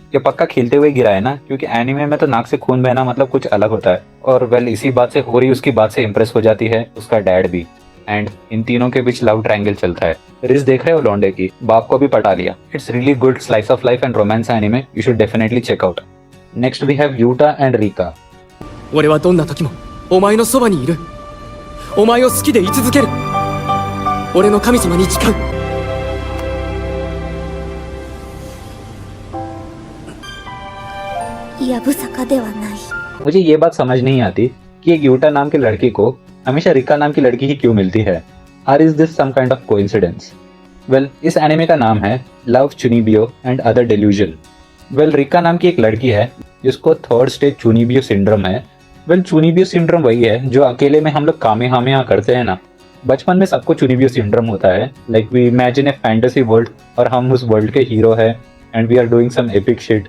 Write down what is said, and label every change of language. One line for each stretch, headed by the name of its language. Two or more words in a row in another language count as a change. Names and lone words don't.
Hindi: ये पक्का खेलते हुए गिरा है ना, क्योंकि एनिमे में तो नाक से खून बहना मतलब कुछ अलग होता है। और वेल, इसी बात से होरी उसकी बात से इम्प्रेस हो जाती है, उसका डैड भी, एंड इन तीनों के बीच
English: love triangle
Hindi: चलता है। रिस देख रहे हो लौंडे की, बाप को भी पटा लिया।
English: It's really good slice of life and romance anime, you should definitely check out. Next we have Yuta and Rika.
Japanese: 俺はどんな時もお前のそばにいる。お前を好きでい続ける。俺の神様に誓う。やぶさかではない。
Hindi: मुझे ये बात समझ नहीं आती कि एक यूटा नाम के लड़के को हमेशा रिका नाम की लड़की ही क्यों मिलती है।
English: Or is this some kind of coincidence? वेल,
Hindi: इस एनिमे का नाम है लव चुनिबियो एंड अदर डेल्यूजन। वेल, रिका नाम की एक लड़की है जिसको
English: third stage
Hindi: चुनिबियो सिंड्रोम है। वेल, चुनिबियो सिंड्रोम वही है जो अकेले में हम लोग कामेहामेहा करते हैं ना। बचपन में सबको चुनिबियो सिंड्रोम होता है,
English: like we imagine a fantasy world
Hindi: और हम उस वर्ल्ड के हीरो है
English: and we are doing some epic shit.